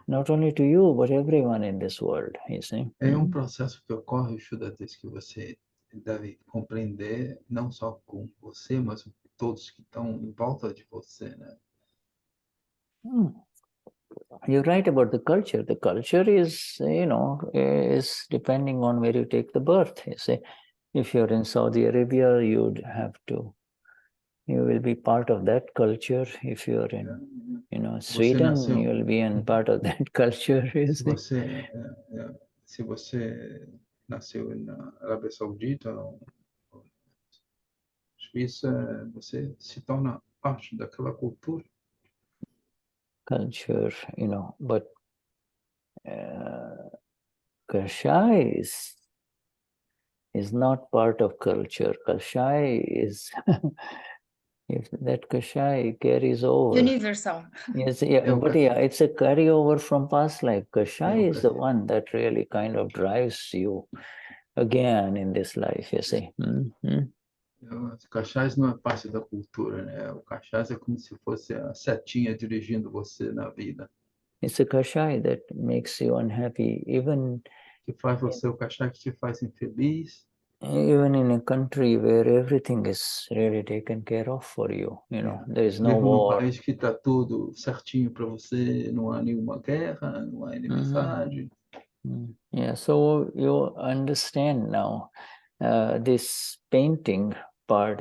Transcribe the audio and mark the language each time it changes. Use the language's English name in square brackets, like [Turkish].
[English] Not only to you, but everyone in this world, you see. [Portuguese] É processo que ocorre, Vishuddhatma, que você deve compreender, não só com você, mas todos que estão em volta de você, né? [English] You're right about the culture. The culture is, is depending on where you take the birth. You see, if you're in Saudi Arabia, you will be part of that culture. If you're in, Sweden, you will be in part of that culture. You see. [Portuguese] Se você nasceu na Arábia Saudita, Suíça, você se torna parte daquela cultura. [English] Culture, but Kashai is not part of culture. Kashai is, if that Kashai carries over. Universal. Yes, it's a carryover from past life. Kashai is the one that really kind of drives you again in this life, you see. [Portuguese] O Cachaça não é parte da cultura, né? O Cachaça é como se fosse a setinha dirigindo você na vida. [English] It's a Kashai that makes you unhappy, even [Portuguese] que faz você, o Cachaça que te faz infeliz. [English] Even in a country where everything is really taken care of for you, there is no [Portuguese] Mesmo [English] war. [Portuguese] num país que está tudo certinho para você, não há nenhuma guerra, não há inimizade. [English] Yeah, so you understand now this painting part.